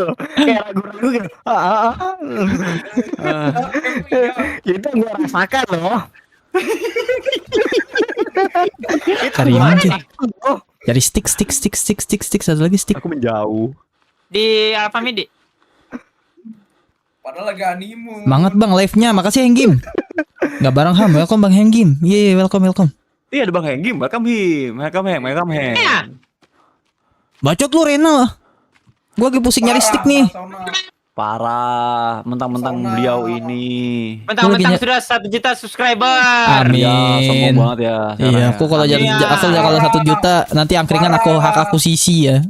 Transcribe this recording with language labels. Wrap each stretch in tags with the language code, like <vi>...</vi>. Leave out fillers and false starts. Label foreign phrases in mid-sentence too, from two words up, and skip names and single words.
<id>Kayak ragu-ragu gitu. Itu gue rasakan loh. Cari mana sih? Cari stick satu lagi stick. aku menjauh. Di Alfamidi. Padahal lagi honeymoon. Semangat bang live-nya, makasih Henggim. Gak bareng Ham, welcome bang Henggim. Yeay, welcome. Iya ada Bang Henggim,</id> <en>welcome him. Welcome him.</en> <id>Iya. Bacot lu Rena lah. Gua lagi pusing nyari stick nih. Parah, mentang-mentang Pesona. beliau ini. Mentang-mentang Lu lagi sudah 1 juta subscriber. Amin. Ya, sombong banget ya. Iya, aku kalau jadi Iya. aku kalau 1 juta nanti angkringan aku hak akuisisi ya.</id>